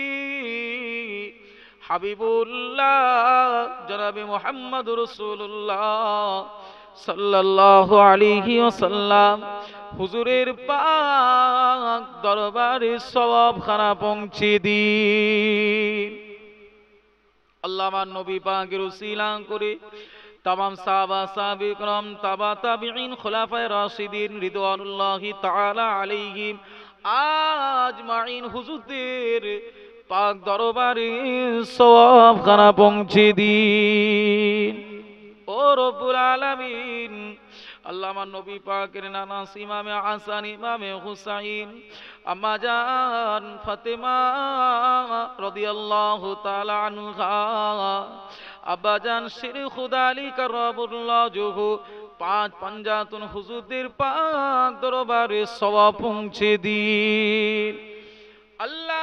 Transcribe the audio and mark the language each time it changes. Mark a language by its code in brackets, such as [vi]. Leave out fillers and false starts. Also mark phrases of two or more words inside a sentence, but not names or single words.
[bn] হাবিবুল্লাহ জনাবে মুহাম্মদুর রাসূলুল্লাহ [ar] صلى الله عليه وسلم [bn] হুজুরের পাক দরবারে সওয়াব খানা পৌঁছে দিন আল্লাহ। আমার নবী পাকের উসিলা করে [ur] تمام صحابہ صاحبِ کرم تبع تابعین خلفائے راشدین رضوان اللہ تعالیٰ علیہم اجمعین [bn] हुजूरদের পাক দরবারে সওয়াব খানা পৌঁছে দিন ও [ar] رب العالمين. [bn] আল্লাহ আমার নবী পাকের নানা ইমামে হাসান, ইমামে হুসাইন, আম্মা জান ফাতেমা [ar] رضي الله تعالى عنها, [bn] আব্বা জান [ur] شیرِ خدا [bn] আলী [ar] كرم الله وجهه, [bn] পাঁচ পাঞ্জাতুন হুজুরদের পাক দরবারে সওয়াব পৌঁছে দিন আল্লাহ।